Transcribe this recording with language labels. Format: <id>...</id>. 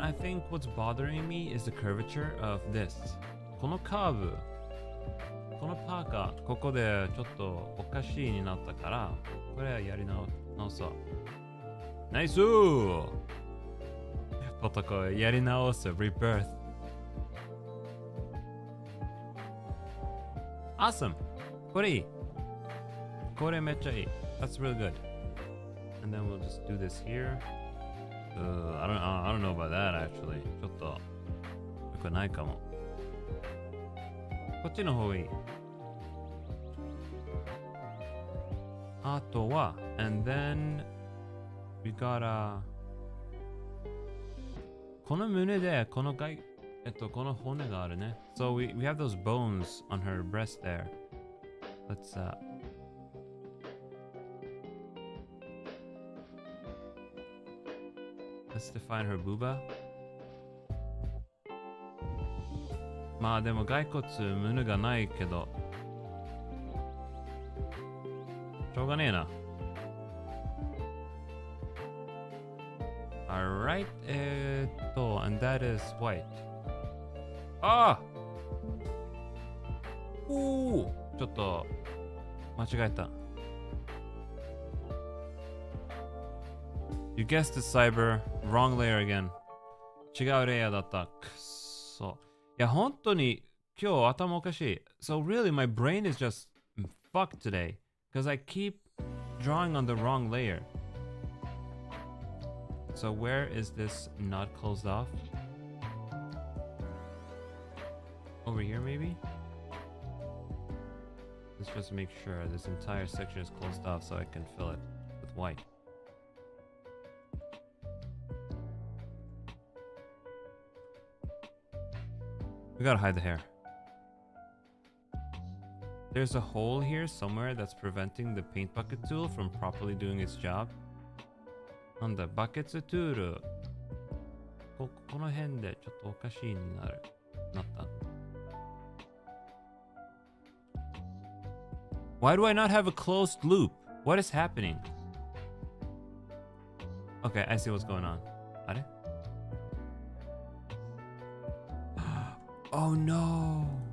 <en>I think what's bothering me is the curvature of this.</en> <ja>このカーブ。このパーカー、ここでちょっとおかしいになったから、これはやり直そう。ナイスー！ポトコやり直す、Rebirth。</ja> <en>Awesome!</en> <ja>これいい。これめっちゃいい。</ja> <en>That's really good. And then we'll just do this here. I don't know about that actually.</en> <ja>ちょっとよくないかも。こっちの方がいい。あとは、</ja> <en>and then we gotta</en> <ja>この胸でこのこの骨があるね。</ja> <en>So we have those bones on her breast there. Let's define her booba.</en> <ja>まあでも骸骨胸がないけどしょうがねえな。</ja> <en>Alright, and that is white.</en> <ja>ああおおちょっと間違えた。</ja> <en>You guessed it, Cyber. Wrong layer again.</en> <ja>違うレイヤーだった。くそ。いや、本当に今日頭おかしい。</ja> <en>So really, my brain is just fucked today. Because I keep drawing on the wrong layer. So where is this not closed off? Over here, maybe? Let's just make sure this entire section is closed off so I can fill it with white. We gotta hide the hair. There's a hole here somewhere that's preventing the paint bucket tool from properly doing its job.</en> <ja>なんだ、バケツトゥール。この辺でちょっとおかしいになった。</ja> <en>Why do I not have a closed loop? What is happening? Okay, I see what's going on.</en> <ja>あれ?</ja> <en>Oh no!</en>